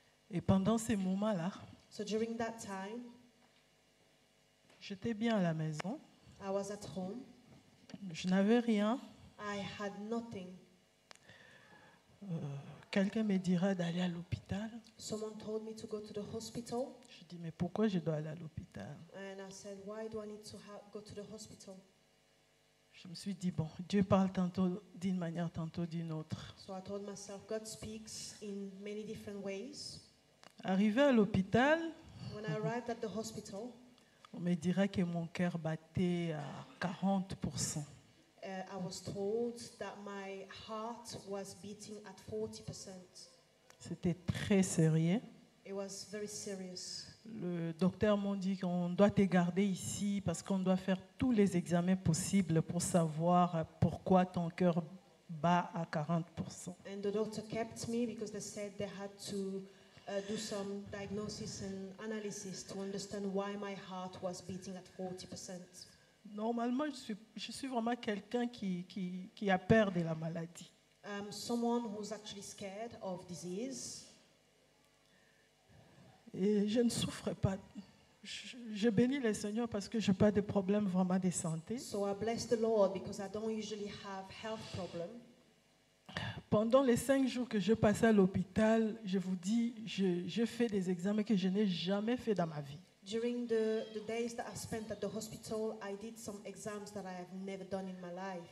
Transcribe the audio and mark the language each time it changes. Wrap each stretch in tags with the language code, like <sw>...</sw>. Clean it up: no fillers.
<fr>Et pendant ces moments-là,</fr> <en>So during that time,</en> <fr>j'étais bien à la maison.</fr> <en>I was at home.</en> <fr>Je n'avais rien.</fr> <en>I had nothing.</en> <fr>Quelqu'un me dira d'aller à l'hôpital.</fr> <en>Someone told me to go to the hospital,</en> <fr>Je dis, mais pourquoi je dois aller à l'hôpital?</fr> <en>and I said, why do I need to go to the hospital?</en> <fr>Je me suis dit, bon, Dieu parle tantôt d'une manière, tantôt d'une autre.</fr> <en>So I told myself, God speaks in many different ways.</en> <fr>Arrivé à l'hôpital,</fr> <en>When I arrived at the hospital,</en> <fr>on me dira que mon cœur battait à 40%.</fr> <en>I was told that my heart was beating at 40%.</en> <fr>C'était très sérieux.</fr> <en>It was very serious.</en> <fr>Le docteur m'a dit qu'on doit te garder ici parce qu'on doit faire tous les examens possibles pour savoir pourquoi ton cœur bat à 40%.</fr> <en>And the doctor kept me because they said they had to do some diagnosis and analysis to understand why my heart was beating at 40%.</en> <fr>Normalement, je suis vraiment quelqu'un qui a peur de la maladie.</fr> <en>Someone who's actually scared of disease.</en> <fr>Et je ne souffre pas. Je bénis le Seigneur parce que je n'ai pas de problème vraiment de santé.</fr> <en>So I bless the Lord because I don't usually have health problems.</en> <fr>Pendant les 5 jours que je passais à l'hôpital, je vous dis, je fais des examens que je n'ai jamais fait dans ma vie.</fr> <en>During the days that I spent at the hospital, I did some exams that I have never done in my life.</en>